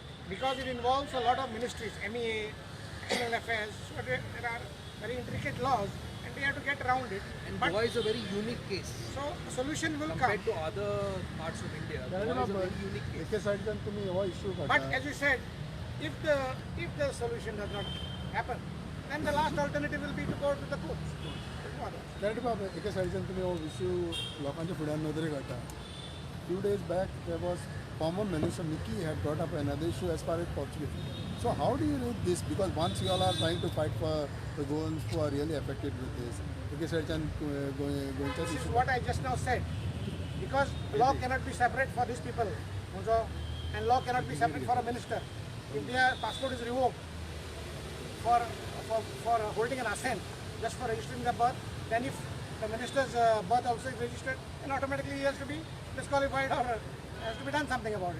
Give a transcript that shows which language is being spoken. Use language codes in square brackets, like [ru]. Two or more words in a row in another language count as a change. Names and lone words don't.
[en] because it involves a lot of ministries, MEA, External Affairs, so there are very intricate laws and we have to get around it. And But Goa is a very unique case so a solution will come. compared to other parts of India. Goa is a very unique case. But as you said, if the solution does not happen, then the last alternative will be to go to the courts. No other. [kok] कॅरेट बाब एका सायडीच्यान तुमी हो इश्यू लोकांच्या फुड्यान नदरेक हाडटा. [en] Few days back there was former minister Nikki had brought up another issue as far as Portuguese. So how do you read this? Because once you all are trying to fight for the goans who are really affected with this, [kok] एका सायडीच्यान गोंयच्याच [en] This is issue. what I just now said. Because law cannot be separate for these people, and law cannot be separate for a minister. If their passport is revoked for holding an assent just for registering the birth, then if the minister's birth also is registered, then automatically he has to be disqualified or has to be done something about it.